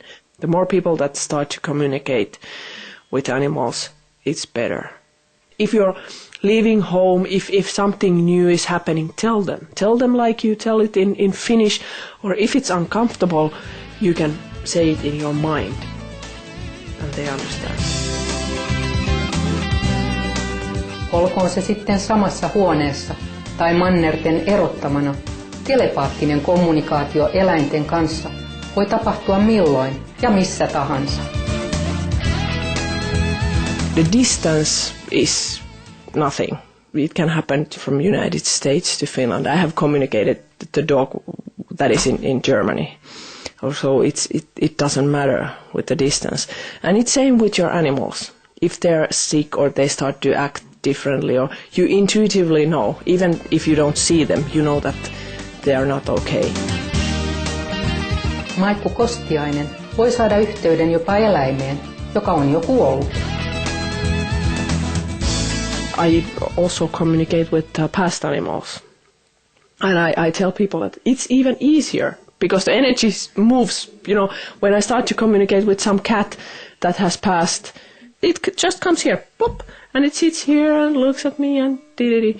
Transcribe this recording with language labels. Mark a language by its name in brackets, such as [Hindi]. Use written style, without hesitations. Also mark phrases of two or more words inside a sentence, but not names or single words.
[English] The more people that start to communicate with animals, it's better. If you're leaving home, if something new is happening, tell them. Tell them like you tell it in Finnish, or if it's uncomfortable, you can say it in your mind. and they understand. [Finnish] Olkoon se sitten samassa huoneessa tai mannerten erottamana, telepaattinen kommunikaatio eläinten kanssa voi tapahtua milloin ja missä tahansa. [English] The distance is nothing. It can happen from United States to Finland. I have communicated the dog that is in Germany. Also, it doesn't matter with the distance. And it's same with your animals. If they're sick or they start to act differently, or you intuitively know, even if you don't see them, you know that they are not okay. [Finnish] Maikku Kostiainen voi saada yhteyden jopa eläimeen, joka on jo kuollut. [English] I also communicate with past animals. And I tell people that it's even easier because the energy moves. You know, when I start to communicate with some cat that has passed, it just comes here, pop, and it sits here and looks at me and dee-dee-dee.